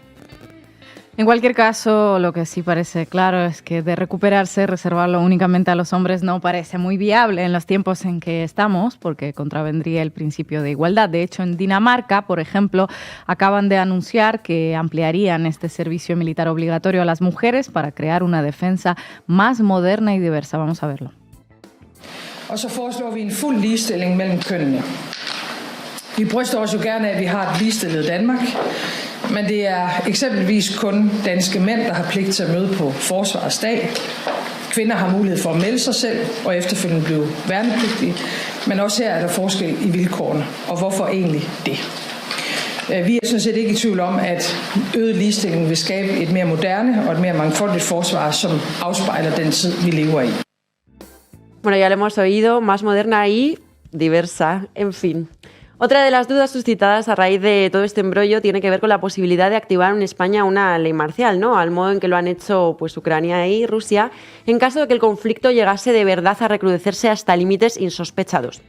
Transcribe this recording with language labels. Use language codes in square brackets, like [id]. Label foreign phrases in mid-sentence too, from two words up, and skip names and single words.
[es] En cualquier caso, lo que sí parece claro es que de recuperarse, reservarlo únicamente a los hombres no parece muy viable en los tiempos en que estamos, porque contravendría el principio de igualdad. De hecho, en Dinamarca, por ejemplo, acaban de anunciar que ampliarían este servicio militar obligatorio a las mujeres para crear una defensa más moderna y diversa. Vamos a verlo. [da] Og så foreslår vi en fuld ligestilling mellem kønnene. Vi bryster os jo gerne af, at vi har et ligestillet Danmark, men det er eksempelvis kun danske mænd, der har pligt til at møde på Forsvarets dag. Kvinder har mulighed for at melde sig selv og efterfølgende blive værnepligtige, men også her er der forskel i vilkårene, og hvorfor egentlig det? Vi er sådan set ikke i tvivl om, at øget ligestilling vil skabe et mere moderne og et mere mangfoldigt forsvar, som afspejler den tid, vi lever i. [es] Bueno, ya lo hemos oído, más moderna y diversa, en fin. Otra de las dudas suscitadas a raíz de todo este embrollo tiene que ver con la posibilidad de activar en España una ley marcial, ¿no? Al modo en que lo han hecho pues Ucrania y Rusia, en caso de que el conflicto llegase de verdad a recrudecerse hasta límites insospechados.